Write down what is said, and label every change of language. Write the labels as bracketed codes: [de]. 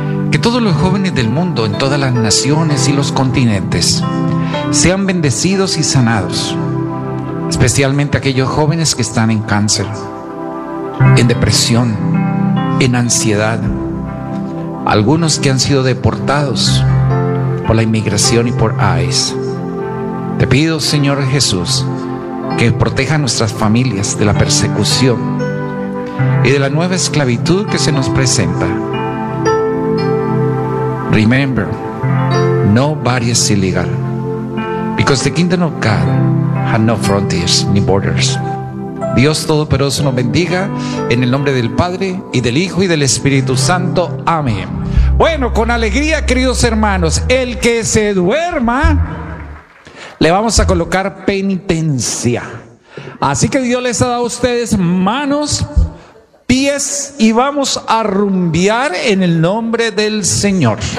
[es] Que todos los jóvenes del mundo, en todas las naciones y los continentes, sean bendecidos y sanados, especialmente aquellos jóvenes que están en cáncer, en depresión, en ansiedad, algunos que han sido deportados por la inmigración y por ICE. Te pido, Señor Jesús, que proteja a nuestras familias de la persecución y de la nueva esclavitud que se nos presenta. [en] Remember, nobody is illegal, because the kingdom of God has no frontiers ni borders. [es] Dios Todopoderoso nos bendiga en el nombre del Padre y del Hijo y del Espíritu Santo. Amén. Bueno, con alegría, queridos hermanos, el que se duerma, le vamos a colocar penitencia. Así que Dios les ha dado a ustedes manos, pies, y vamos a rumbear en el nombre del Señor.